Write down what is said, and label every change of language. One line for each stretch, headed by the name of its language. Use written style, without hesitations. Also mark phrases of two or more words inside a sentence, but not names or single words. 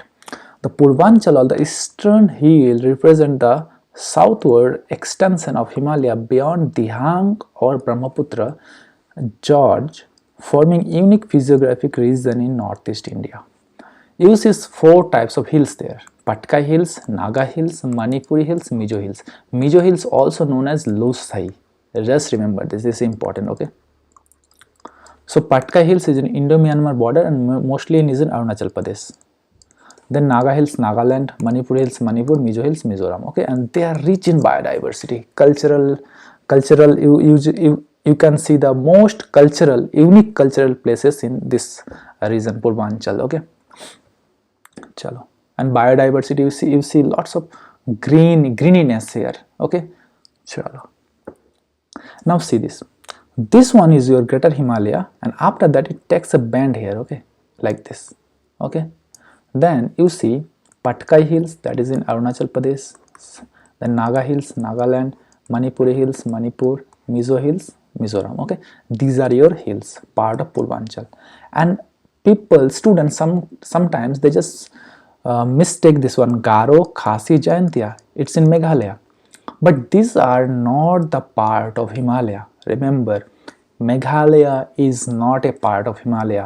English: The Purvanchal or the eastern hill represent the southward extension of Himalaya beyond Dihang or Brahmaputra Gorge, forming unique physiographic region in northeast India. You see 4 types of hills there: Patkai Hills, Naga Hills, Manipuri Hills, Mizo Hills. Mizo Hills also known as Lusai. Just remember this is important. Okay. So Patkai Hills is in Indo-Myanmar border and mostly is in Arunachal Pradesh. Then Naga Hills, Nagaland, Manipur Hills, Manipur, Mizo Hills, Mizoram. Okay, and they are rich in biodiversity. Cultural. You can see the most unique cultural places in this region, Purvanchal. Okay, chalo. And biodiversity, you see lots of greeniness here. Okay, chalo. Now see this. This one is your Greater Himalaya, and after that it takes a bend here. Okay, like this. Okay, then you see Patkai Hills, that is in Arunachal Pradesh. Then Naga Hills, Nagaland. Manipuri Hills, Manipur. Mizo Hills, Mizoram. Okay, these are your hills, part of Purvanchal. And students sometimes they just mistake this one, Garo, Khasi, Jaintia. It's in Meghalaya, but these are not the part of Himalaya. Remember, Meghalaya is not a part of Himalaya.